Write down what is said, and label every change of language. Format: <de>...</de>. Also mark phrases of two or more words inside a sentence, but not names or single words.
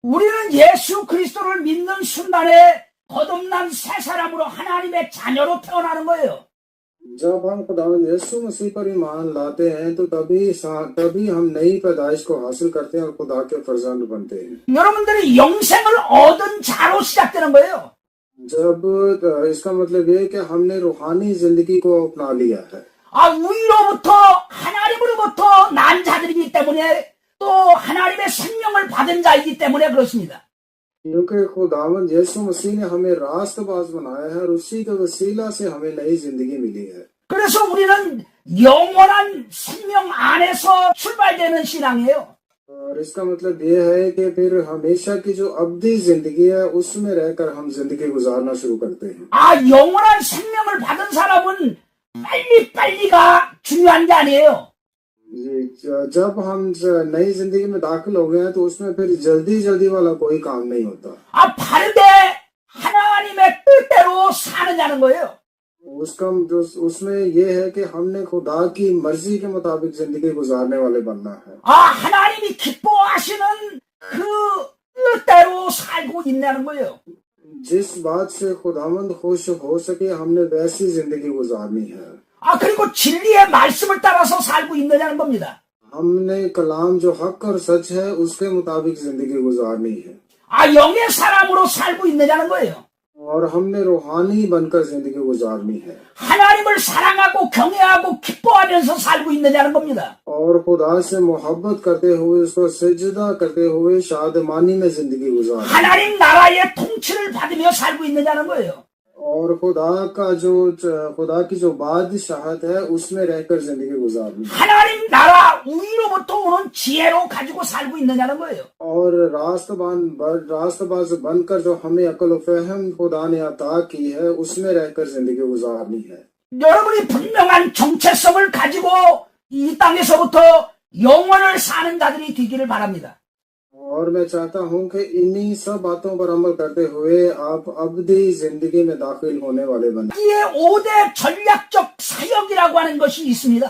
<ko>우리는 예수 그리스도를 믿는 순간에 거듭난 새 사람으로 하나님의 자녀로 태어나는 거예요.</ko> <ur>جب ہم خداوند یسوع مسیح پر ایمان لاتے ہیں تو تبھی ہم نئی پیدائش کو حاصل کرتے ہیں اور خدا کے فرزند بنتے ہیں हैं।</ur> <ko>여러분들이 영생을 얻은 자로 시작되는 거예요.</ko> <ur>جب اس کا مطلب یہ ہے کہ ہم نے روحانی زندگی کو اپنا لیا ہے.</ur> <ko>위로부터 하나님으로부터 난 자들이기 때문에 또 하나님의 생명을 받은 자이기 때문에 그렇습니다.</ko> <ur>کیونکہ خداوند یسوع مسیح نے ہمیں راستباز بنایا ہے اور اسی کے وسیلہ سے ہمیں نئی زندگی ملی ہے.</ur> <ko>그래서 우리는 영원한 생명 안에서 출발되는 신앙이에요.</ko> <ur>اور اس کا مطلب یہ ہے کہ پھر ہمیشہ کی جو اودھی زندگی ہے اس میں رہ کر ہم زندگی گزارنا شروع کرتے ہیں.</ur> <ko>영원한 생명을 받은 사람은 빨리가 중요한 게 아니에요.</ko> <ur>جب ہم نئی زندگی میں داخل ہو گئے ہیں تو اس میں پھر جلدی والا کوئی کام نہیں ہوتا.</ur> <ko>바르게 하나님의 뜻대로 사느냐는 거예요.</ko> <ur>اس میں یہ ہے کہ ہم نے خدا کی مرضی کے مطابق زندگی گزارنے والے بننا ہے.</ur> <ko>하나님이 기뻐하시는 그 뜻대로 살고 있냐는 거예요.</ko> <ur>جس بات سے خداوند خوش ہو سکے ہم نے ویسی زندگی گزارنی ہے.</ur> <ko>그리고 진리의 말씀을 따라서 살고 있느냐는 겁니다.</ko> <ur>ہم نے کلام جو حق اور سچ ہے اس کے مطابق زندگی گزارنی ہے.</ur> <ko>영의 사람으로 살고 있느냐는 거예요.</ko> <ur>اور ہم نے روحانی بن کر زندگی گزارنی ہے.</ur> <ko>하나님을 사랑하고 경외하고 기뻐하면서 살고 있느냐는 겁니다.</ko> <ur>اور خدا سے محبت کرتے ہوئے اس کو سجدہ کرتے ہوئے شادمانی میں زندگی گزارنی.</ur> <ko>하나님 나라의 통치를 받으며 살고 있느냐는 거예요.</ko> <ur>اور خدا کی جو بادشاہت ہے اس میں رہ کر زندگی گزارنی.</ur> <ko>하나님 나라 위로부터 오는 지혜로 가지고 살고 있느냐는 거예요.</ko> <ur>اور راستباز بن کر جو ہمیں عقل و فہم خدا نے عطا کی ہے اس میں رہ کر زندگی گزارنی ہے.</ur> <ko>여러분이 분명한 정체성을 가지고 이 땅에서부터 영원을 사는 자들이 되기를 바랍니다.</ko> <ur>اور میں چاہتا ہوں کہ انہی سب باتوں پر عمل کرتے ہوئے آپ ابدی زندگی میں داخل ہونے والے بنے.</ur> <ko>이에 5대 전략적 사역이라고 하는 것이 있습니다.</ko>